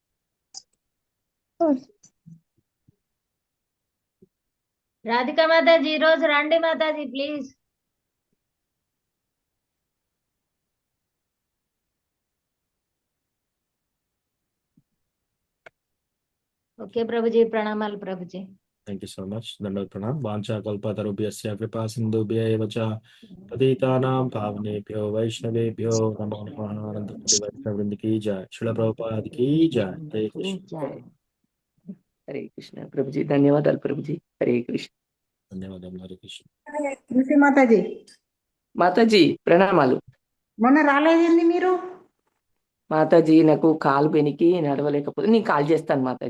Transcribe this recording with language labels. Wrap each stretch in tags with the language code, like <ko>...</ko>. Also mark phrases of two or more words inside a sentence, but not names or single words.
<te>రాధికా మాతాజీ ఈ రోజు రండి మాతాజీ ప్లీజ్. ఓకే ప్రభుజీ, ప్రణామాలు ప్రభుజీ.</te> <en>thank you so much.</en> <hi>दंडवत प्रणाम.</hi> <sa>వాంఛా కల్పతరుభ్యస్య కృపా సింధుభ్య ఏవ చ పతితానాం పావనేభ్యో వైష్ణవేభ్యో నమో నమః. అనంతకోటి వైష్ణవ వృంద కీ జై. శిల ప్రభుపాద కీ జై. హరే కృష్ణ. హరే కృష్ణ</sa> <te>ప్రభుజీ, ధన్యవాదాలు ప్రభుజీ.</te> <sa>హరే కృష్ణ.</sa> <te>ధన్యవాదాలు.</te> <sa>హరే కృష్ణ.</sa> <te>మాతాజీ మాతాజీ ప్రణామాలు. మొన్న రాలేదండి మీరు? మాతాజీ నాకు కాలు బెనికి నడవలేకపోతే నేను కాల్ చేస్తాను మాతాజీ.</te>